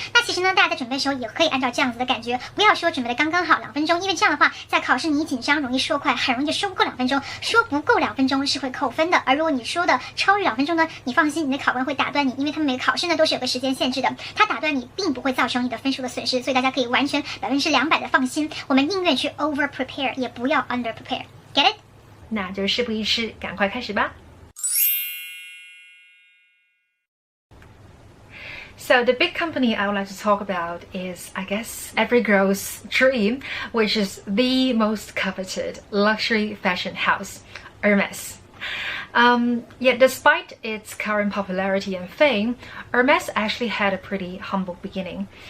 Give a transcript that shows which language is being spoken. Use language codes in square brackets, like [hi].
[zh] 那其实呢大家在准备的时候也可以按照这样子的感觉，不要说准备的刚刚好2分钟，因为这样的话在考试你紧张容易说快，很容易就说不够2分钟，说不够2分钟是会扣分的。而如果你说的超越2分钟呢，你放心，你的考官会打断你，因为他们每个考试呢都是有个时间限制的，他打断你并不会造成你的分数的损失，所以大家可以完全200%的放心。我们宁愿去 [en] over prepare， [zh] 也不要 [en] under prepare。 Get it？ [zh] 那就事不宜迟，赶快开始吧。 [en] So the big company I would like to talk about is, I guess, every girl's dream, which is the most coveted luxury fashion house, Hermes. Yet despite its current popularity and fame, Hermes actually had a pretty humble beginning.